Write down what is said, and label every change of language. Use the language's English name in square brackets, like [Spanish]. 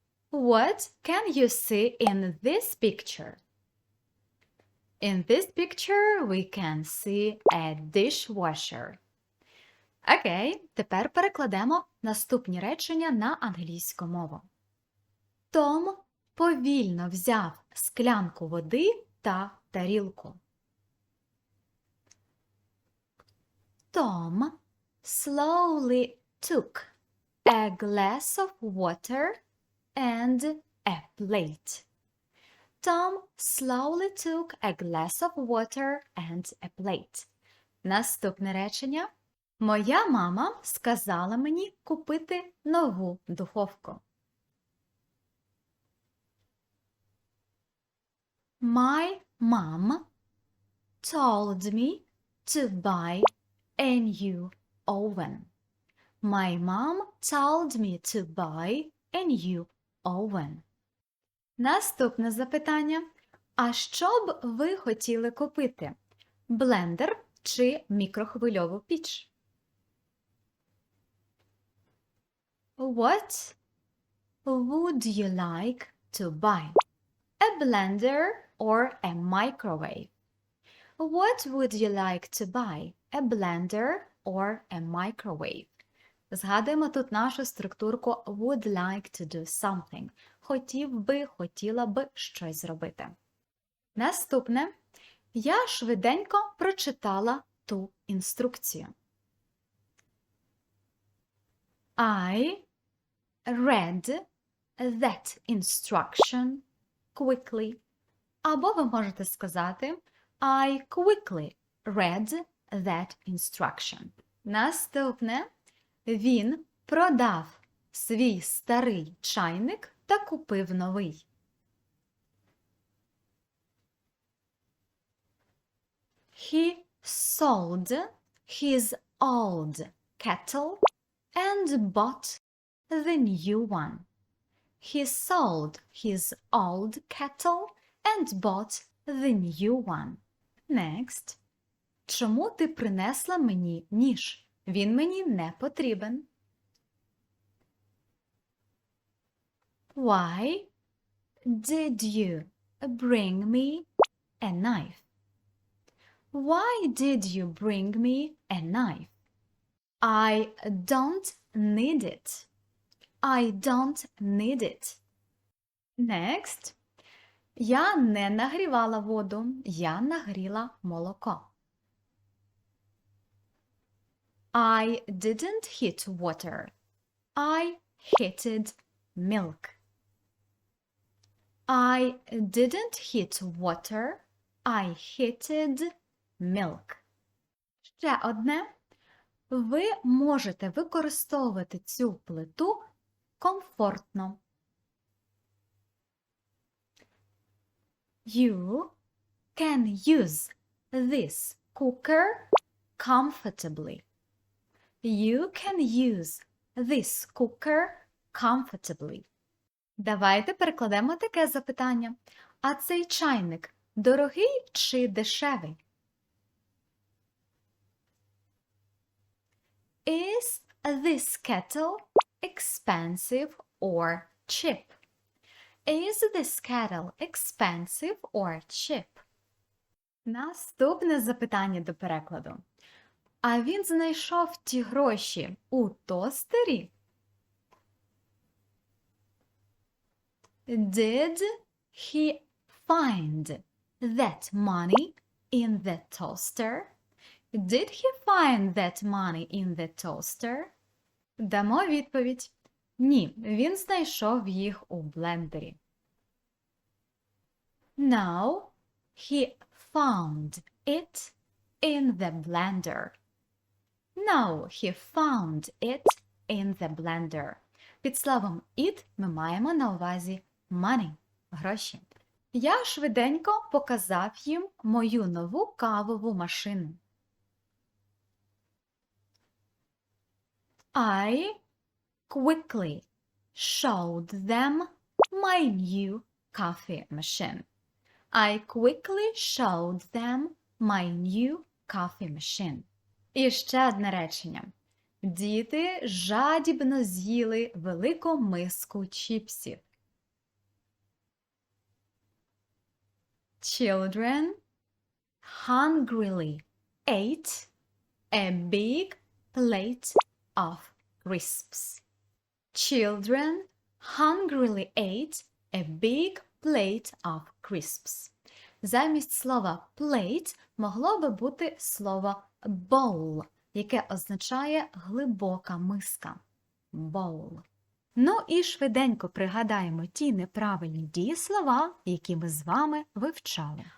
[English] What can you see in this picture? In this picture we can see a dishwasher. [Ukrainian] Окей, тепер перекладемо наступні речення на англійську мову. Том повільно взяв склянку води та тарілку. [English] Tom slowly took a glass of water and a plate. Tom slowly took a glass of water and a plate. [Ukrainian] Наступне речення. Моя мама сказала мені купити нову духовку. [English] My mom told me to buy a new oven. My mom told me to buy a new oven. [Ukrainian] Наступне запитання. А що б ви хотіли купити? Блендер чи мікрохвильову піч? [English] What would you like to buy? A blender or a microwave? What would you like to buy? A blender or a microwave? [Ukrainian] Згадуємо тут нашу структурку [English] would like to do something. [Ukrainian] Хотів би, хотіла би щось зробити. Наступне. Я швиденько прочитала ту інструкцію. [English] I read that instruction quickly. [Ukrainian] Або ви можете сказати [English] I quickly read that instruction. [Ukrainian] Наступне. Він продав свій старий чайник та купив новий. [English] He sold his old kettle and bought the new one. He sold his old kettle and bought the new one. Next. [Ukrainian] Чому ти принесла мені ніж? Він мені не потрібен. [English] Why did you bring me a knife? Why did you bring me a knife? I don't need it. I don't need it. Next. [Ukrainian] Я не нагрівала воду, я нагріла молоко. [English] I didn't heat water. I heated milk. I didn't heat water. I heated milk. [Ukrainian] Ще одне. Ви можете використовувати цю плиту комфортно. [English] You can use this cooker comfortably. You can use this cooker comfortably. [Ukrainian] Давайте перекладемо таке запитання. А цей чайник дорогий чи дешевий? [English] Is this kettle expensive or cheap? Is this kettle expensive or cheap? [Ukrainian] Наступне запитання до перекладу. А він знайшов ті гроші у тостері? [English] Did he find that money in the toaster? Did he find that money in the toaster? [Ukrainian] Дамо відповідь. Ні, він знайшов їх у блендері. [English] Now, He found it in the blender. No, he found it in the blender. [Ukrainian] Під словом it ми маємо на увазі money – гроші. Я швиденько показав їм мою нову кавову машину. [English] I quickly showed them my new coffee machine. I quickly showed them my new coffee machine. [Ukrainian] І ще одне речення. Діти жадібно з'їли велику миску чіпсів. [English] Children hungrily ate a big plate of crisps. Children hungrily ate a big plate of crisps. [Ukrainian] Замість слова plate могло би бути слово bowl, яке означає глибока миска. [English] Bowl. [Ukrainian] Ну і швиденько пригадаємо ті неправильні дієслова, які ми з вами вивчали.